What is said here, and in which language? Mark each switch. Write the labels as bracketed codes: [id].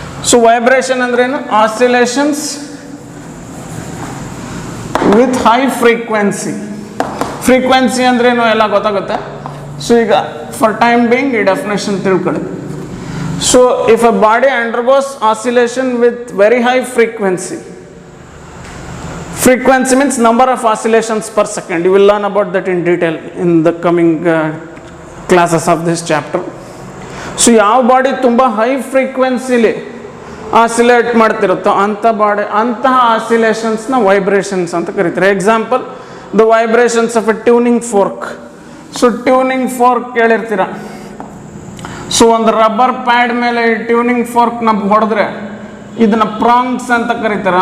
[en] So vibration ಅಂದ್ರೇನು? Oscillations with high frequency. [kn] Frequency ಅಂದ್ರೇನು ಎಲ್ಲ ಗೊತ್ತಾಗುತ್ತೆ. ಸೊ ಈಗ [en] for time being [kn] ಈ ಡೆಫಿನೇಷನ್ ತಿಳ್ಕೊಳ್ಳಿ. [en] So if a body undergoes oscillation with very high frequency, frequency means number of oscillations per second. You will learn about that in detail in the coming classes of this chapter. [kn] So ಯಾವ body ತುಂಬ high ಫ್ರೀಕ್ವೆನ್ಸಿಲಿ oscillate ಮಾಡ್ತಿರುತ್ತೋ ಅಂತಹ ಆಸಿಲೇಷನ್ಸ್ನ vibrations ಅಂತ ಕರೀತಾರೆ. [en] Example the vibrations of a tuning fork. So tuning fork ಕೇಳಿರ್ತೀರ. [kn] So ಒಂದು rubber pad ಮೇಲೆ ಈ tuning ಫೋರ್ಕ್ನ ಹೊಡೆದ್ರೆ ಇದನ್ನ ಪ್ರಾಂಗ್ಸ್ ಅಂತ ಕರೀತಾರೆ.